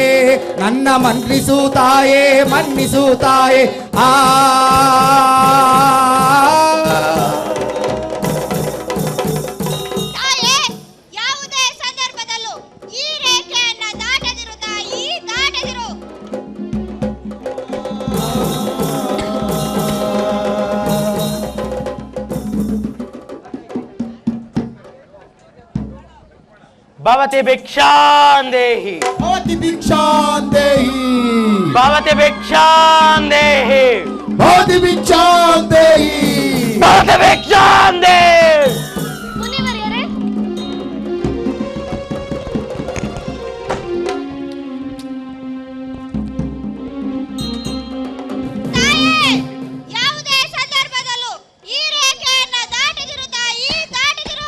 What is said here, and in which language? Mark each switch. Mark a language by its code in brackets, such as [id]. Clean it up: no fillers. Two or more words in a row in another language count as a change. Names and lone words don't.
[kn] ನನ್ನ ಮನ್ನಿಸು ತಾಯೇ, ಮನ್ನಿಸು ತಾಯೇ. ತಾಯೇ, ಯಾವುದೇ ಸಂದರ್ಭದಲ್ಲೂ ಈ ರೇಖೆಯನ್ನ ದಾಟದಿರು ತಾಯಿ, ದಾಟದಿರು. [sa] ಭವತಿ ಭಿಕ್ಷಾಂದೇಹಿ, ಭವತಿ ಭಿಕ್ಷಾಂದೇಹಿ, ಭವತಿ ಭಿಕ್ಷಾಂದೇಹಿ, ಭವತಿ ಭಿಕ್ಷಾಂದೇಹಿ, ಭವತಿ ಭಿಕ್ಷಾಂದೇಹಿ. [kn] ಮುನಿವರಿಯರೇ, ತಾಯೇ, ಯಾವುದೇ ಸಂದರ್ಭದಲ್ಲೂ ಈ ರೇಖೆಯನ್ನ ದಾಟದಿರು ತಾಯಿ, ದಾಟದಿರು.